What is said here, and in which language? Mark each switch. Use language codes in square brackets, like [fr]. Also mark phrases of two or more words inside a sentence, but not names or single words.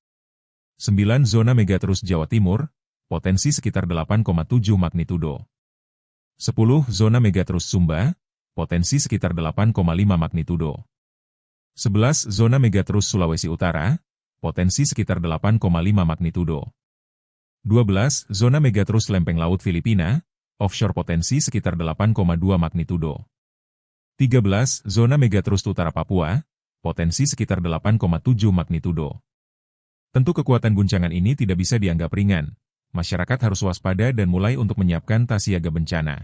[id] 9 zona megatrus Jawa Timur, potensi sekitar 8,7 magnitudo. 10 zona megatrus Sumba, potensi sekitar 8,5 magnitudo. 11 zona megatrus Sulawesi Utara, potensi sekitar 8,5 magnitudo. 12 zona megatrus Lempeng Laut Filipina, offshore potensi sekitar 8,2 magnitudo. 13 zona megatrus Utara Papua, potensi sekitar 8,7 magnitudo. Tentu kekuatan guncangan ini tidak bisa dianggap ringan. Masyarakat harus waspada dan mulai untuk menyiapkan tas siaga bencana.